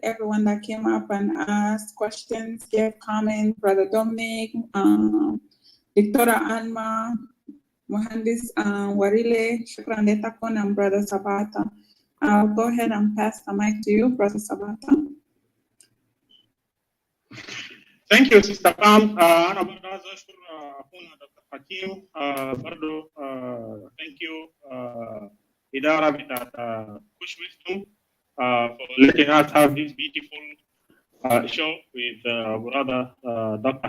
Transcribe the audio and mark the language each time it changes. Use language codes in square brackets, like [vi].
[en] Everyone that came up and asked questions, gave comments, Brother Dominic, Dictora Alma, Mohandis Warile, Shukran Letakon, and Brother Sabata. I'll go ahead and pass the mic to you, Brother Sabata. Thank you, Sister Pam. [ar] أنا برضه عايز أشكر أخونا دكتور حكيم. [en] برضه thank you [ar] إدارة بتاعت [en] Kush Wisdom for letting us have this beautiful show with brother Dr.